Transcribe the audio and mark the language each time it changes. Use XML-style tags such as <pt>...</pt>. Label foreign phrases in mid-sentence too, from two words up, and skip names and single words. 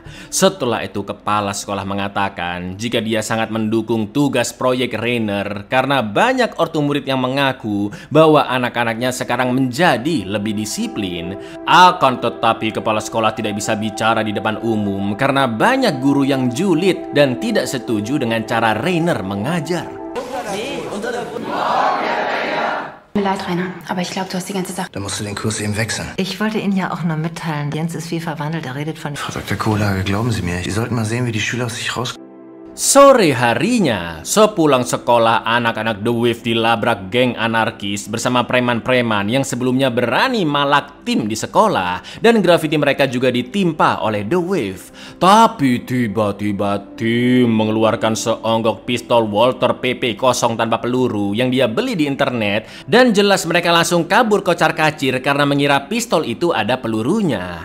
<id>Setelah itu kepala sekolah mengatakan jika dia sangat mendukung tugas proyek Rainer karena banyak ortu murid yang mengaku bahwa anak-anaknya sekarang menjadi lebih disiplin. Akan tetapi kepala sekolah tidak bisa bicara di depan umum karena banyak guru yang julid dan tidak setuju dengan cara Rainer mengajar.</id> <de>Mir leid, Rainer, aber ich glaube, du hast die ganze Sache... Dann musst du den Kurs eben wechseln. Ich wollte Ihnen ja auch nur mitteilen, Jens ist wie verwandelt, er redet von... Frau Dr. Kohlage, glauben Sie mir, Sie sollten mal sehen, wie die Schüler aus sich rauskommen.</de> <id>Sore harinya, sepulang sekolah, anak-anak The Wave dilabrak geng anarkis bersama preman-preman yang sebelumnya berani malak tim di sekolah, dan grafiti mereka juga ditimpa oleh The Wave. Tapi tiba-tiba tim mengeluarkan seonggok pistol Walter PP kosong tanpa peluru yang dia beli di internet, dan jelas mereka langsung kabur kocar-kacir karena mengira pistol itu ada pelurunya.</id>